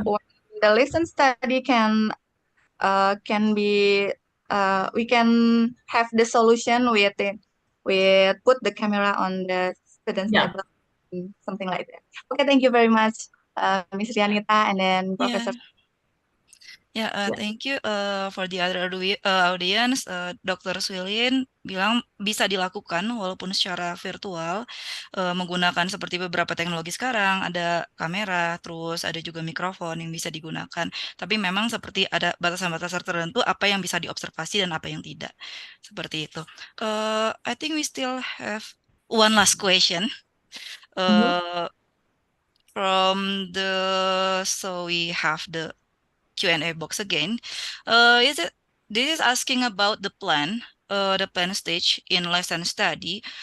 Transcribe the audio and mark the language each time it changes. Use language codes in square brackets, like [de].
[en] when the lesson study can be we can have the solution with it, with put the camera on the student's yeah. table, something like that. Okay, thank you very much, Miss Rianita, and then Yeah. Professor. [id] Ya, [en] Yeah. thank you for the other audience. Dr. [id] Swilin bilang bisa dilakukan walaupun secara virtual menggunakan seperti beberapa teknologi sekarang, ada kamera, terus ada juga mikrofon yang bisa digunakan. Tapi memang seperti ada batasan-batasan tertentu apa yang bisa diobservasi dan apa yang tidak. Seperti itu. [en] I think we still have one last question. From so we have the Q&A box again. This is asking about the plan stage in lesson study.